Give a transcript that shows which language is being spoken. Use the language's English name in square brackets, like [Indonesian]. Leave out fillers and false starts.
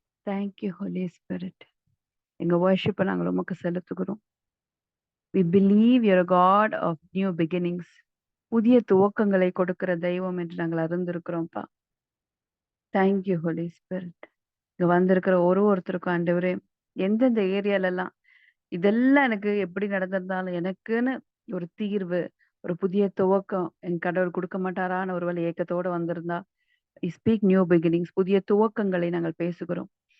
[English] Thank you holy spirit. [Tamil] எங்க வர்ஷிப்பை நாங்கள் உமக்கு செலுத்துகிறோம். [English] We believe you're a God of new beginnings. [Tamil] புதிய துவக்கங்களை கொடுக்கிற தெய்வம் என்று நாங்கள் அறிந்திருக்கிறோம்ப்பா. [English] Thank you holy spirit. [Tamil] இங்க வந்திருக்கிற ஒருத்தருக்கும் ஆண்டவரே, எந்தெந்த ஏரியாலலாம் இதெல்லாம் எனக்கு எப்படி நடந்திருந்தாலும் எனக்குன்னு ஒரு தீர்வு, ஒரு புதிய துவக்கம் என் கடவுள் குடுக்க மாட்டாரான்னு ஒருவேளை ஏக்கத்தோட வந்திருந்தா, [English] speak new beginnings, [Tamil] புதிய துவக்கங்களை நாங்கள் பேசுகிறோம்.